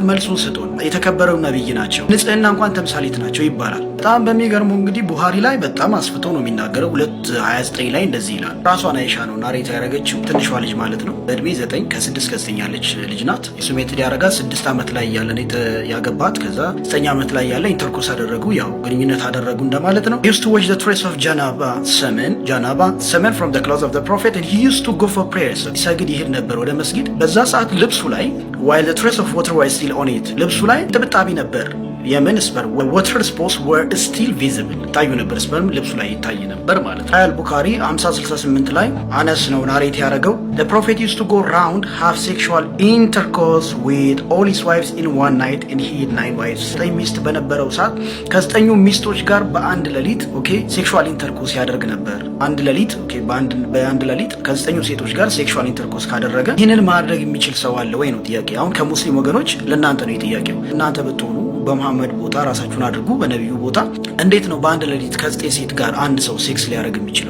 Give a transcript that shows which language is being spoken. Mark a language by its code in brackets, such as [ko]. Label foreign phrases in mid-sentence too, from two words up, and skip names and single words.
[am] መልሱን ስጡን። የተከበረው ነብይ ናቸው ንጽህና እንኳን ተምሳሌት ናቸው ይባላል። በጣም በሚገርመው እንግዲህ ቡኻሪ ላይ በጣም አስፍቶ ነው የሚናገረው 229 ላይ እንደዚህ ይላል። ራሷን አይሻ ነው ናሬት ያደረገችው ትንሿ ልጅ ማለት ነው በእድሜ 9 ከ6 ከ9 ያለች ልጅ ናት። ሱሜትድ ያረጋት 6 አመት ላይ ያለ ነው ያገባት። ከዛ 9 አመት ላይ ያለ ኢንተርኮርስ አደረጉ ያው ግንኙነት አደረጉ እንደማለት ነው። [en] used to watch the trace of janaba semen from the clothes of the prophet and he used to go for prayer [am] ሰግድ ይሄድ ነበር ወደ መስጊድ። በዛ ሰዓት ልብሱ ላይ [en] while the trace of water was still on it [am] ልብሱ ላይ ጥብጣቢ ነበር የምን ስፐርም [en] water spots were still visible [am] ታዩ ነበር ስፐርም ልብሱ ላይ ይታይ ነበር ማለት ነው። አል ቡኻሪ 5068 ላይ አነስ ነው ናሬት ያደረገው the [en] prophet used to go round have sexual intercourse with all his wives in one night and he had 9 wives [am] 9 ሚስት በነበረው ሰዓት ከ9 ሚስቶች ጋር በአንድ ሌሊት [en] okay sexual intercourse [am] ያደርግ ነበር። አንድ ሌሊት ኦኬ በአንድ ሌሊት ከ9 ሴቶች ጋር [en] sexual intercourse [am] ካደረገ ይህንን ማድረግ የሚችል ሰው አለ ወይ ነው ጥያቄ። አሁን ከሙስሊም ወገኖች ለእናንተ ነው ጥያቄው። እናንተ ብትሆኑ በመሐመድ ቦታ ራሳችሁን አድርጉ በነብዩ ቦታ እንዴት ነው በአንድ ሌሊት ከ9 ሴት ጋር አንድ ሰው ሴክስ ሊያደርግ የሚችለው?